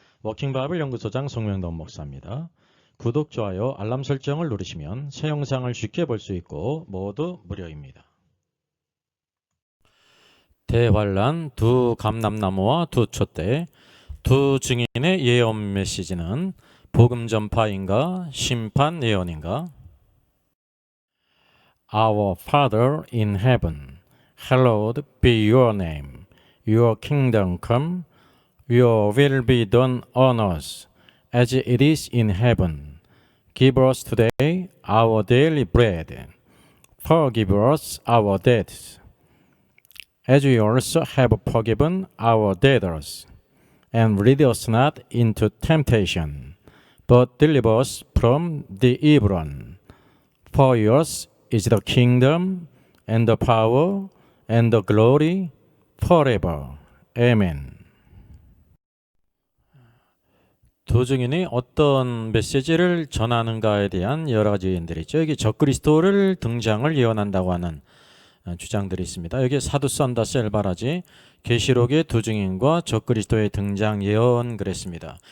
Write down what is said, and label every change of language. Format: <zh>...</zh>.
<ko>워킹바이블 연구소장 송명돈 목사입니다. 구독, 좋아요, 알람 설정을 누르시면 새 영상을 쉽게 볼 수 있고 모두 무료입니다. 대환란, 두 감람나무와 두 촛대, 두 증인의 예언 메시지는 복음 전파인가 심판 예언인가?</ko> <en>Our Father in heaven, hallowed be your name. Your kingdom come, your will be done on earth as it is in heaven. Give us today our daily bread. Forgive us our debts, as we also have forgiven our debtors. And lead us not into temptation, but deliver us from the evil one. For yours is the kingdom and the power and the glory forever. Amen.</en> <ko>두 증인이 어떤 메시지를 전하는가에 대한 여러 가지 의견들이 있죠. 여기 적그리스도를 등장을 예언한다고 하는 주장들이 있습니다. 여기 사두 산다스 엘바라지 계시록의 두 증인과 적그리스도의 등장 예언 그랬습니다.</ko>